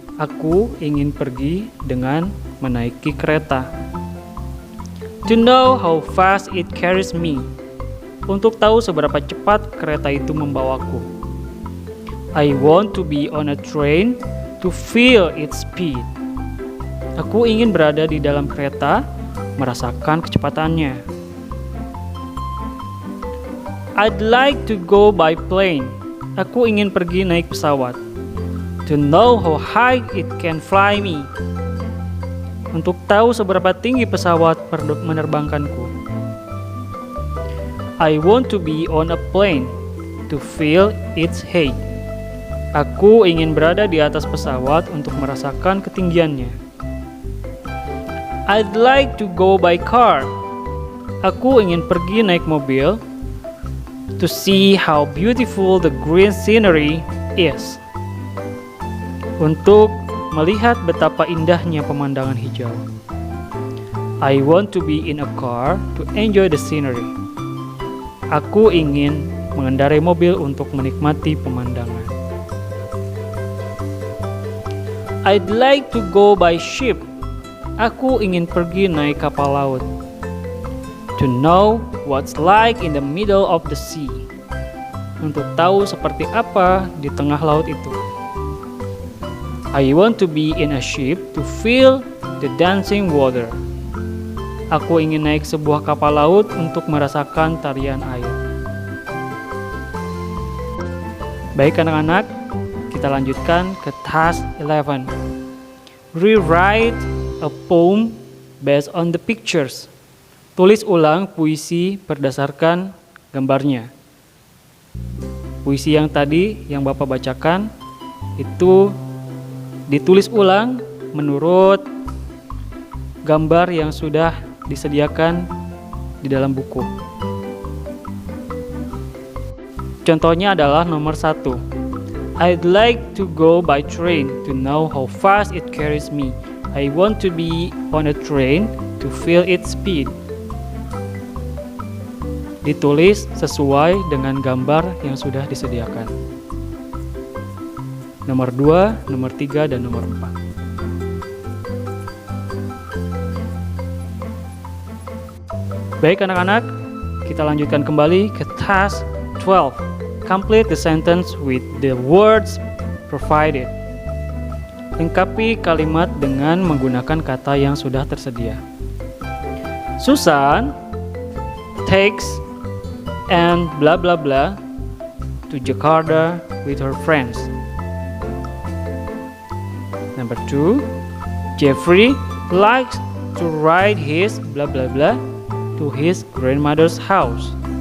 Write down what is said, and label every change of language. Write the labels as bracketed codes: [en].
[id] Aku ingin pergi dengan menaiki kereta. [en] To know how fast it carries me. [id] Untuk tahu seberapa cepat kereta itu membawaku. [en] I want to be on a train to feel its speed. [id] Aku ingin berada di dalam kereta, merasakan kecepatannya. [en] I'd like to go by plane. [id] Aku ingin pergi naik pesawat. [en] To know how high it can fly me. [id] Untuk tahu seberapa tinggi pesawat menerbangkanku. [en] I want to be on a plane to feel its height. [id] Aku ingin berada di atas pesawat untuk merasakan ketinggiannya. [en] I'd like to go by car. [id] Aku ingin pergi naik mobil [en] to see how beautiful the green scenery is. [id] Untuk melihat betapa indahnya pemandangan hijau. [en] I want to be in a car to enjoy the scenery. [id] Aku ingin mengendarai mobil untuk menikmati pemandangan. [en] I'd like to go by ship. [id] Aku ingin pergi naik kapal laut. [en] To know what's like in the middle of the sea. [id] Untuk tahu seperti apa di tengah laut itu. [en] I want to be in a ship to feel the dancing water. [id] Aku ingin naik sebuah kapal laut untuk merasakan tarian air. Baik anak-anak, kita lanjutkan ke task 11. [en] Rewrite a poem based on the pictures. [id] Tulis ulang puisi berdasarkan gambarnya. Puisi yang tadi yang Bapak bacakan itu ditulis ulang menurut gambar yang sudah disediakan di dalam buku. Contohnya adalah nomor 1. [en] I'd like to go by train to know how fast it carries me. I want to be on a train to feel its speed. [id] Ditulis sesuai dengan gambar yang sudah disediakan. Nomor 2, nomor 3, dan nomor 4. Baik anak-anak, kita lanjutkan kembali ke task 12. [en] Complete the sentence with the words provided. [id] Lengkapi kalimat dengan menggunakan kata yang sudah tersedia. [en] Susan takes and blah blah blah to Jakarta with her friends. Number 2, Jeffrey likes to ride his blah blah blah to his grandmother's house.